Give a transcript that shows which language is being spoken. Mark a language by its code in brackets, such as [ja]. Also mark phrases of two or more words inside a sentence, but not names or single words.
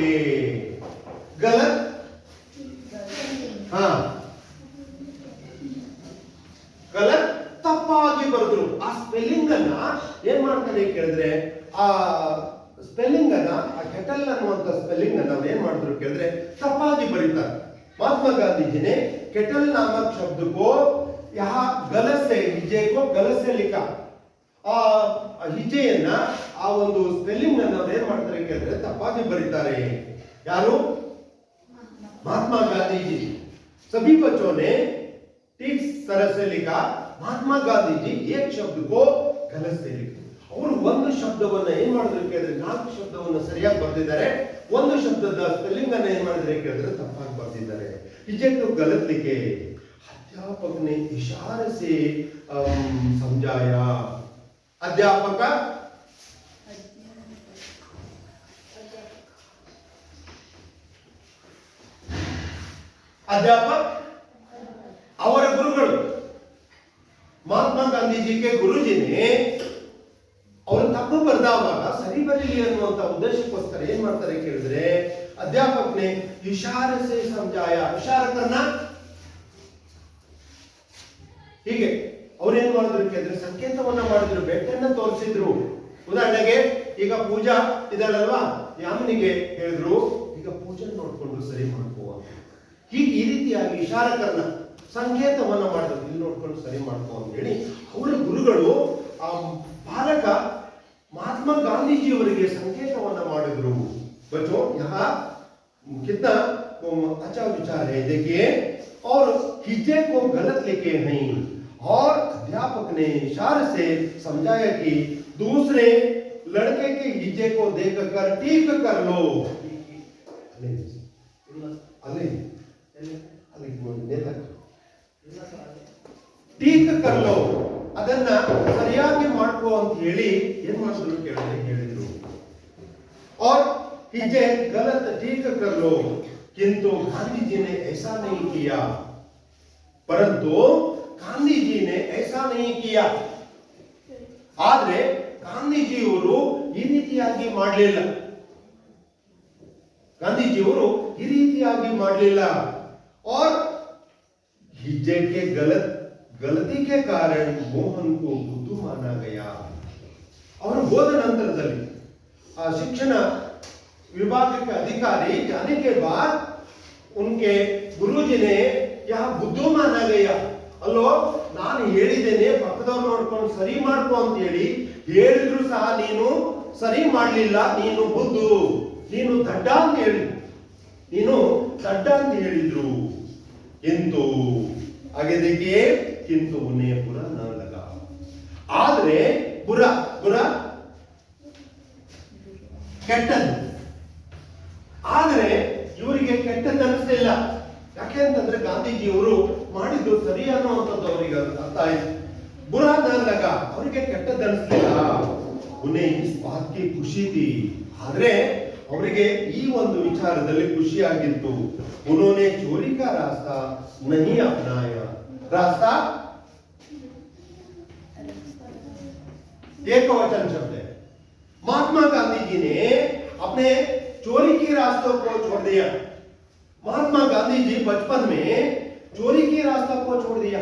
[hi] गलत गलत [kn] ತಪ್ಪಾಗಿ ಬರೆದ್ರು. ಆ ಸ್ಪೆಲ್ಲಿಂಗ್ ಅನ್ನ ಏನ್ ಮಾಡ್ತಾರೆ ಕೇಳಿದ್ರೆ ಆ ಸ್ಪೆಲ್ಲಿಂಗ್ ಅನ್ನ ಆ ಕೆಟಲ್ ಅನ್ನುವಂತ ಸ್ಪೆಲ್ಲಿಂಗ್ ಅನ್ನ ಏನ್ ಮಾಡಿದ್ರು ಕೇಳಿದ್ರೆ ತಪ್ಪಾಗಿ ಬರೀತಾರೆ. [hi] महात्मा गांधी जी ने केटल नामक शब्द को यहाँ गलत से हिज्जे को गलत से लिखा. [kn] ಆ ಹಿಜ್ಜೆಯನ್ನ ಆ ಒಂದು ಸ್ಪೆಲ್ಲಿಂಗ್ ಅನ್ನ ಏನ್ ಮಾಡ್ತಾರೆ ಕೇಳಿದ್ರೆ ತಪ್ಪಾಗಿ ಬರೀತಾರೆ. ಯಾರು? [hi] महात्मा गांधी जी. सभी बच्चों ने ठीक तरह से लिखा. महात्मा गांधी जी एक शब्द को गलत से लिखा. [kn] ಅವರು ಒಂದು ಶಬ್ದವನ್ನ ಏನ್ ಮಾಡಿದ್ರು ಕೇಳಿದ್ರೆ 4 ಶಬ್ದವನ್ನ ಸರಿಯಾಗಿ ಬರೆದಿದ್ದಾರೆ. ಒಂದು ಶಬ್ದದ ಸ್ಪೆಲ್ಲಿಂಗ್ ಅನ್ನ ಏನ್ ಮಾಡಿದ್ರೆ ಕೇಳಿದ್ರೆ ತಪ್ಪಾಗಿ ಬರೆದಿದ್ದಾರೆ. [hi] हिज्जे को गलत लिखे. अध्यापक ने इशारे से समझाया. अध्यापक अध्यापक [kn] ಅವರ ಗುರುಗಳು ಮಹಾತ್ಮ ಗಾಂಧೀಜಿಗೆ ಗುರುಜಿ ಅವರು ತಪ್ಪು ಬರೆದವಾಗ ಸರಿ ಬರಲಿ ಅನ್ನುವಂತ ಉದ್ದೇಶಕ್ಕೋಸ್ಕರ ಏನ್ ಮಾಡ್ತಾರೆ ಕೇಳಿದ್ರೆ ಅಧ್ಯಾಪಕ [hi] ने इशारे से समझाया. इशारा करना [kn] ಹೀಗೆ ಅವ್ರು ಏನ್ ಮಾಡಿದ್ರು ಕೇಳಿದ್ರೆ ಸಂಕೇತವನ್ನ ಮಾಡಿದ್ರು, ಬೆಟ್ಟನ್ನ ತೋರಿಸಿದ್ರು. ಉದಾಹರಣೆಗೆ ಈಗ ಪೂಜಾ ಇದಳಲ್ವಾ, ಯಾಮನಿಗೆ ಹೇಳಿದ್ರು ಈಗ ಪೂಜೆ ನೋಡ್ಕೊಂಡು ಸರಿ ಮಾಡ್ಕೋ ಅಂತ. ಹೀಗೆ ಈ ರೀತಿಯಾಗಿ ಇಶಾರಕರನ್ನ ಸಂಕೇತವನ್ನ ಮಾಡಿದ್ರು, ಇಲ್ಲಿ ನೋಡ್ಕೊಂಡು ಸರಿ ಮಾಡ್ಕೋ ಅಂತ ಹೇಳಿ ಅವರ ಗುರುಗಳು ಆ ಬಾಲಕ महात्मा गांधी जी ಅವರಿಗೆ ಸಂಕೇತವನ್ನ ಮಾಡಿದ್ರು. [hi] बच्चों यहाँ कितना अच्छा विचार है. देखिए और हिज्जे को गलत लिखे नहीं और अध्यापक ने इशारे से समझाया कि दूसरे लड़के के हिज्जे को देखकर ठीक कर लो. ठीक कर लो, [kn] ಅದನ್ನ ಸರಿಯಾಗಿ ಮಾಡ್ಕೋ ಅಂತ ಹೇಳಿ ಏನ್ ಮಾಡಿದ್ರು ಕೇಳಿದ್ರೆ ಹೇಳಿದ್ರು. [hi] और हिज्जे गलत ठीक कर लो. किंतु गांधी जी ने ऐसा नहीं किया. परंतु गांधी जी ने ऐसा नहीं किया. [kn] ಆದ್ರೆ ಗಾಂಧೀಜಿಯವರು ಈ ರೀತಿಯಾಗಿ ಮಾಡಲಿಲ್ಲ. ಗಾಂಧೀಜಿಯವರು ಈ ರೀತಿಯಾಗಿ ಮಾಡಲಿಲ್ಲ. [hi] और हिज्जे के गलती के कारण मोहन को बुद्धू माना गया. [kn] ಅವರು ಹೋದ ನಂತರದಲ್ಲಿ ಆ ಶಿಕ್ಷಣ [hi] विभाग के अधिकारी जाने के बाद उनके गुरुजी ने यहाँ बुद्धू माना गया. [kn] ಅಲ್ಲೋ ನಾನು ಹೇಳಿದ್ದೇನೆ ಪಕ್ಕದವ್ರು ನೋಡ್ಕೊಂಡು ಸರಿ ಮಾಡ್ಕೋ ಅಂತ ಹೇಳಿ ಹೇಳಿದ್ರು ಸಹ ನೀನು ಸರಿ ಮಾಡಲಿಲ್ಲ, ನೀನು ಬುದ್ಧು, ನೀನು ದಡ್ಡ ಅಂತ ಹೇಳಿದ್ರು. [hi] किंतु आगे देखिए किंतु उन्हें बुरा न लगा. [kn] आदरे [hi] बुरा बुरा [kn] ಕೆಟ್ಟದ್ದು, ಆದರೆ ಇವರಿಗೆ ಕೆಟ್ಟದ್ದು ಅನಿಸಲಿಲ್ಲ. ಯಾಕೆ ಅಂತಂದ್ರೆ ಗಾಂಧೀಜಿಯವರು ಮಾಡಿದ್ದು ಸರಿ ಅನ್ನುವಂಥದ್ದು ಅವರಿಗೆ ಅರ್ಥ ಆಯ್ತು. [hi] बुरा न लगा, [kn] ಅವರಿಗೆ ಕೆಟ್ಟದ್ದು ಅನಿಸಲಿಲ್ಲ. [hi] उन्हें इस बात की खुशी थी, [kn] ಆದ್ರೆ ಅವರಿಗೆ ಈ ಒಂದು ವಿಚಾರದಲ್ಲಿ ಖುಷಿಯಾಗಿತ್ತು. [hi] उन्होंने चोरी का रास्ता नहीं अपनाया. रास्ता एकवचन शब्द है. महात्मा गांधी जी ने अपने चोरी के रास्तों को छोड़ दिया. महात्मा गांधी जी बचपन में चोरी के रास्ता को छोड़ दिया.